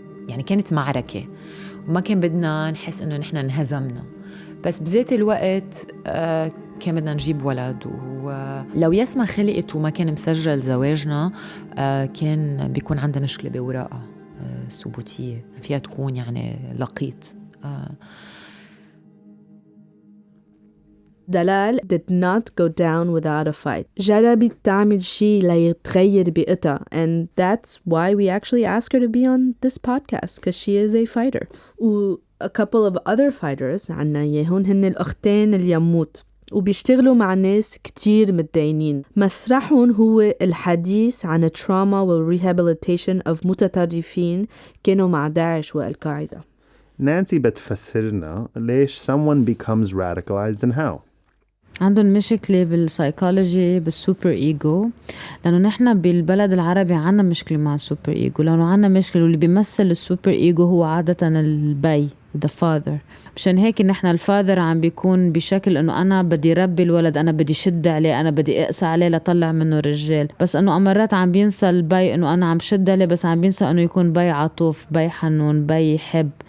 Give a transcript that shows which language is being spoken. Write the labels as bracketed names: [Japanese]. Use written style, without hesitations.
[Arabic] يعني كانت معركة وما كان بدنا نحس إنه نحن انهزمنا، بس بذات الوقت كان بدنا نجيب ولد، ولو يسمى خلقت وما كان مسجل زواجنا كان بيكون عندها مشكلة بوراقها ثبوتية فيها تكون يعني لقيط. [English] دلال did not go down without a fight. [Arabic] جربت تعمل شيء ليتغير بيئتها, [English] and that's why we actually asked her to be on this podcast, because she is a fighter. A couple of other fighters [Arabic] عنا يهون هن الأختين اليموت, وبيشتغلوا مع ناس كتير متدينين. مسرحهم هو الحديث عن التراما والريهابيليتيشن of متطرفين كانوا مع داعش والقاعدة. نانسي بتفسرنا ليش [English] someone becomes radicalized and how. [Arabic] عندهم مشكلة بالسايكولوجي بالسوبر إيجو, لأنه نحن بالبلد العربي عنا مشكلة مع السوبر إيجو, لأنه عنا مشكلة واللي بيمثل السوبر إيجو هو عادة البي, [English] the father. [Arabic] مشان هيك نحن الفاذر عم بيكون بشكل أنه أنا بدي ربي الولد, أنا بدي شد عليه, أنا بدي أقسى عليه لطلع منه رجال, بس أنه أمرات عم بينسى البي أنه أنا عم شد عليه, بس عم بينسى أنه يكون بي عطوف, بي حنون, بي يحب.